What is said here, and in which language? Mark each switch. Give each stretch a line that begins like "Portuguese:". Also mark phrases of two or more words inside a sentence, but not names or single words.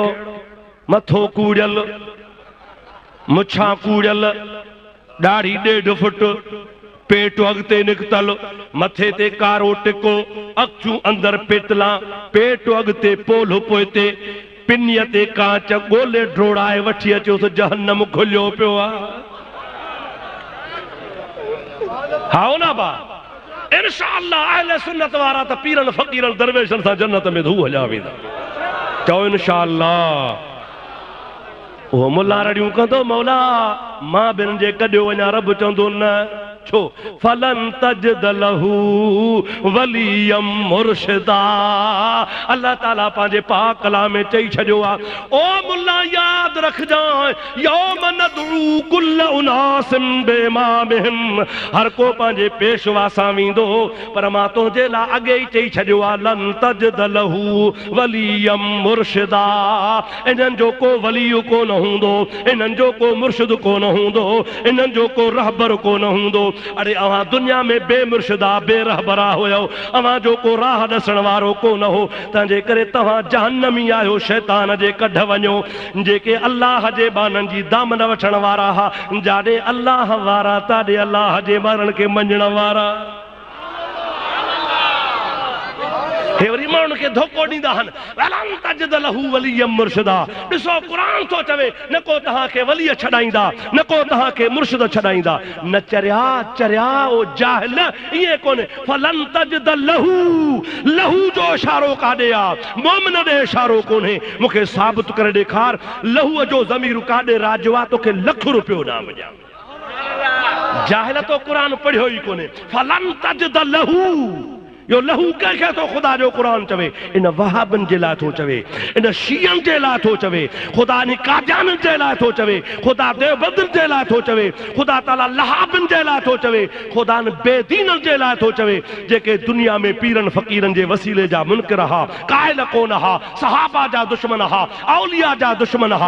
Sindhi: मथो कूड़ियल, मुछां कूड़ियल, ॾाढ़ी 1.5 फुट, पेट अॻिते निकितल, मथे ते कारो टिको, अखियूं अंदर पेतला, पेट अॻिते पोलो पोइते, पिनीअ ते कांच, ॻोल्हे ड्रोड़ाए वठी अचो त जहन्नम खुलियो पियो आहे। हाओ ना बा इंशाअल्लाह अहले सुन्नत वारा त पीरन फ़कीरन दरवेशनि सां जन्नत में धू हलिया वेंदा। चओ इंशाअल्लाह। वो मुल्ला रड़ियूं कंदो, मौला मां बिन जे कढियो वञा, रब चवंदो न छो?
Arabic: فلن تجد له وليا مرشدا.
Sindhi: अल्लाह ताला पंहिंजे पाक कलाम में चई छॾियो आहे, ओ मुल्ला यादि रखजांइ,
Arabic: يوم ندعو كل أناس بإمامهم,
Sindhi: हर को पंहिंजे पेशवा सां वेंदो, पर मां तुंहिंजे लाइ अॻे ई चई छॾियो आहे,
Arabic: لن تجد له وليا مرشدا.
Sindhi: इन्हनि जो को वली कोन हूंदो, इन्हनि जो को मुर्शिद कोन हूंदो, इन्हनि जो को रहबर कोन हूंदो। अरे अवां दुनिया में बेमुर्शिदा बेरहबरा हुयो, अवां जो को राह ॾसण वारो कोन हो, तंहिंजे करे तव्हां जहन्नमी आहियो, शैतान जे कढ वञो। जेके अल्लाह जे बाननि जी दामन वठण वारा हा, जाॾे अल्लाह वारा ताॾे अल्लाह जे बारनि खे मञण वारा। हे वरी माण्हुनि खे धोखो ॾींदा आहिनि,
Arabic: ولن تجد له وليا مرشدا.
Sindhi: ॾिसो क़ुरान थो चवे, न को तव्हांखे वलीअ छॾाईंदा, न को तव्हांखे मुर्शिद छॾाईंदा। न चरिया चरिया ओ जाहिल, ईअं कोन्हे।
Arabic: فلن تجد له,
Sindhi: लहू जो इशारो काॾे आहे? मोमिन ॾे इशारो कोन्हे। मूंखे साबित करे ॾेखार, लहूअ जो ज़मीर काॾे राॼो आहे, तोखे ₹1,00,000 इनाम ॾियां। जाहिल तो क़ुरान पढ़ियो ई कोन्हे।
Arabic: فلن تجد له,
Sindhi: यो लहू कंहिंखे तो ख़ुदा जो क़ुरान चवे? इन वहाबन जे लाइ थो चवे, इन शियन जे लाइ थो चवे, ख़ुदा इन कादियाननि जे लाइ थो चवे, ख़ुदा देवबंद जे लाइ थो चवे, ख़ुदा ताला लहाबन जे लाइ थो चवे, ख़ुदा बेदीननि जे लाइ थो चवे, जेके दुनिया में पीरन फ़कीरन जे वसीले जा मुनकिर हा, कायल कोन हा, सहाबा जा दुश्मन हा, औलिया जा दुश्मन हा।